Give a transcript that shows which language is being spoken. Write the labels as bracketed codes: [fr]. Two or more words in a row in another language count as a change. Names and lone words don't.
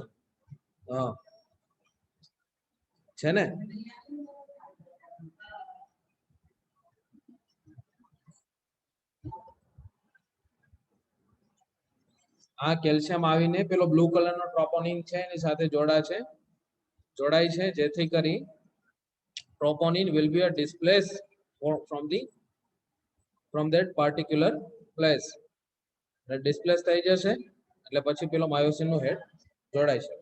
[gu] હા, છે ને? આ કેલ્શિયમ આવીને પેલો બ્લુ કલરનો ટ્રોપોનિન છે એની સાથે જોડાય છે જેથી કરી [en] troponin will be a displaced from that particular place. [gu] ડિસ્પ્લેસ થઈ જશે એટલે પછી પેલો માયોસિન નો હેડ જોડાય છે.